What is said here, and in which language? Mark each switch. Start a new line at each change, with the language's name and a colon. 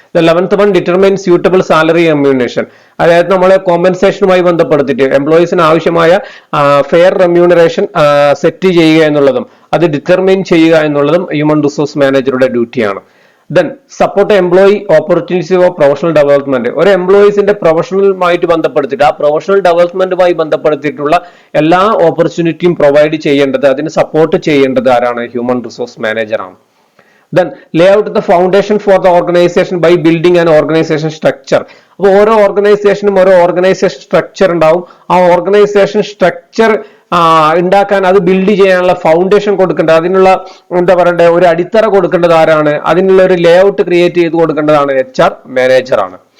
Malayalam: 11th one,
English: Determine suitable salary remuneration.
Malayalam: അതായത് നമ്മളെ കോമ്പൻസേഷനുമായി ബന്ധപ്പെടുത്തിയിട്ട് എംപ്ലോയീസിന് ആവശ്യമായ ഫെയർ റെമ്യൂണറേഷൻ സെറ്റ് ചെയ്യുക എന്നുള്ളതും അത് ഡിറ്റർമൈൻ ചെയ്യുക എന്നുള്ളതും ഹ്യൂമൻ റിസോഴ്സ് മാനേജറുടെ ഡ്യൂട്ടിയാണ്.
English: Then support employee opportunities of professional development.
Malayalam: ഒരു എംപ്ലോയീസിന്റെ പ്രൊഫഷണലുമായിട്ട് ബന്ധപ്പെടുത്തിയിട്ട് ആ പ്രൊഫഷണൽ ഡെവലപ്മെന്റുമായി ബന്ധപ്പെടുത്തിയിട്ടുള്ള എല്ലാ ഓപ്പർച്യൂണിറ്റിയും പ്രൊവൈഡ് ചെയ്യേണ്ടത്, അതിന് സപ്പോർട്ട് ചെയ്യേണ്ടത് ആരാണ്? ഹ്യൂമൻ റിസോഴ്സ് മാനേജർ ആണ്.
English: Then lay out the foundation for the organization by building an organization structure.
Malayalam: അപ്പോൾ ഓരോ ഓർഗനൈസേഷനും ഓരോ ഓർഗനൈസേഷൻ സ്ട്രക്ചർ ഉണ്ടാവും. ആ ഓർഗനൈസേഷൻ സ്ട്രക്ചർ ഉണ്ടാക്കാൻ, അത് ബിൽഡ് ചെയ്യാനുള്ള ഫൗണ്ടേഷൻ കൊടുക്കേണ്ടത്, അതിനുള്ള എന്താ പറയണ്ടേ ഒരു അടിത്തറ കൊടുക്കേണ്ടത് ആരാണ്? അതിനുള്ള ഒരു ലേ ഔട്ട് ക്രിയേറ്റ് ചെയ്ത് കൊടുക്കേണ്ടതാണ് HR മാനേജർ ആണ്.